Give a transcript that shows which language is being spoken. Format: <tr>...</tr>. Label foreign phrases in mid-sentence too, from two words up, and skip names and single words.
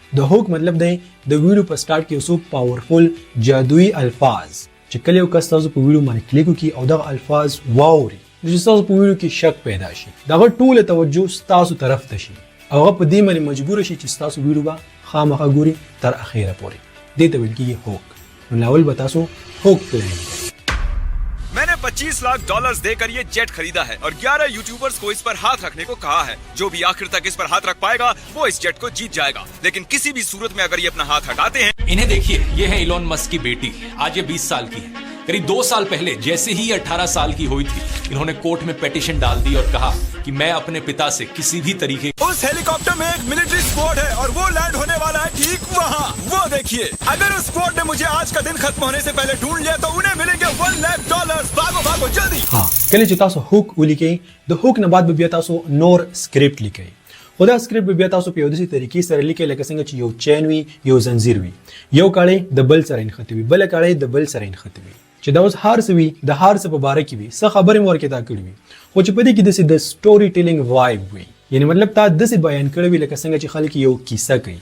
<ps>د هوک مطلب دی د ویډیو په سٹارټ کې یو پاورفل جادویي الفاظ چې کله یو کس تاسو په ویډیو باندې کلیک وکړي او دغه الفاظ واوري نو چې تاسو په ویډیو کې شک پیدا شي دغه ټوله توجه تاسو طرف ته شي او هغه په دې باندې مجبور شي چې تاسو ویډیو به خامخا ګوري تر اخیره پورې. دې ته ویل کېږي هوک. نو لاول به تاسو هوک پلان کړئ.</ps> <hi>मैंने $25 लाख देकर ये जेट खरीदा है और 11 यूट्यूबर्स को इस पर हाथ रखने को कहा है. जो भी आखिर तक इस पर हाथ रख पाएगा वो इस जेट को जीत जाएगा. लेकिन किसी भी सूरत में अगर ये अपना हाथ हटाते हैं. इन्हें देखिए, ये है इलॉन मस्क की बेटी. आज ये 20 साल की है. करीब 2 साल पहले जैसे ही 18 साल की हुई थी इन्होंने कोर्ट में पिटीशन डाल दी और कहा कि मैं अपने पिता से किसी भी तरीके उस हेलीकॉप्टर में एक</hi> <en>military squad</en> <hi>है और वो लैंड होने वाला है ठीक वहाँ. वो देखिए, अगर उस स्क्वाड ने मुझे आज का दिन खत्म होने से पहले ढूंढ लिया तो उन्हें मिलेंगे $1 लाख. भागो भागो जल्दी. हाँ, कल</hi> <ps>چې تاسو هوک ولیکئ د هوک نه بعد به بیا تاسو نور سکرپټ لیکئ. خو دا سکرپټ به بیا تاسو په یو داسې طریقې سره لیکئ لکه څنګه چې یو چین وي یو زنځیر وي یو کاړی د بل سره نښتې وي بله کاړی د بل سره نښتې وي چې دا اوس هر څه وي د هر څه په باره کې وي څه خبرې مو ورکې دا کړي وي خو چې په دې کې داسې د</ps> <en>story telling vibe</en> <ps>وي یعنې مطلب تا داسې بیان کړی وي لکه څنګه چې خلک یو کیسه کوي.</ps>